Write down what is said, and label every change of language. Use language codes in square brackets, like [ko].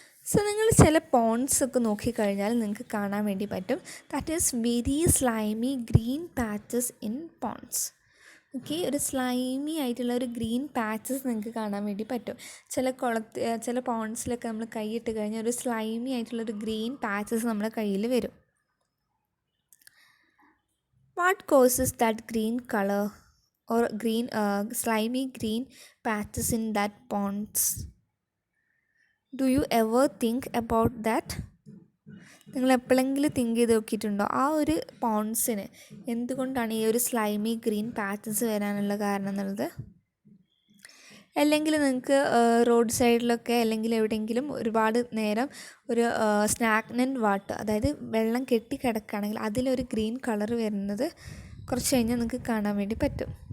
[ml] So നിങ്ങൾ ചില ponds ഒക്കെ നോക്കിക്കഴിഞ്ഞാൽ നിങ്ങൾക്ക് കാണാൻ വേണ്ടി പറ്റും [en] That is very slimy green patches in ponds. [ml] Okay, ഒരു സ്ലൈമി ആയിട്ടുള്ള ഒരു ഗ്രീൻ പാച്ചസ് നിങ്ങൾക്ക് കാണാൻ വേണ്ടി പറ്റും. ചില പോണ്ട്സിലൊക്കെ നമ്മൾ കൈയിട്ട് കഴിഞ്ഞാൽ ഒരു സ്ലൈമി ആയിട്ടുള്ളൊരു ഗ്രീൻ പാച്ചസ് നമ്മുടെ കയ്യിൽ വരും. [en] What causes that green colour or slimy green patches in that ponds? Do you ever think about that? [ml] നിങ്ങൾ എപ്പോഴെങ്കിലും തിങ്ക് ചെയ്ത് നോക്കിയിട്ടുണ്ടോ ആ ഒരു പോണ്ട്സിന് എന്തുകൊണ്ടാണ് ഈ ഒരു സ്ലൈമി ഗ്രീൻ പാച്ചസ് വരാനുള്ള കാരണം എന്നുള്ളത്? അല്ലെങ്കിൽ നിങ്ങൾക്ക് റോഡ് സൈഡിലൊക്കെ അല്ലെങ്കിൽ എവിടെയെങ്കിലും ഒരുപാട് നേരം ഒരു സ്നാഗ്നൻറ്റ് വാട്ടർ, അതായത് വെള്ളം കെട്ടി കിടക്കുകയാണെങ്കിൽ അതിലൊരു ഗ്രീൻ കളർ വരുന്നത് കുറച്ച് കഴിഞ്ഞാൽ നിങ്ങൾക്ക് കാണാൻ വേണ്ടി പറ്റും.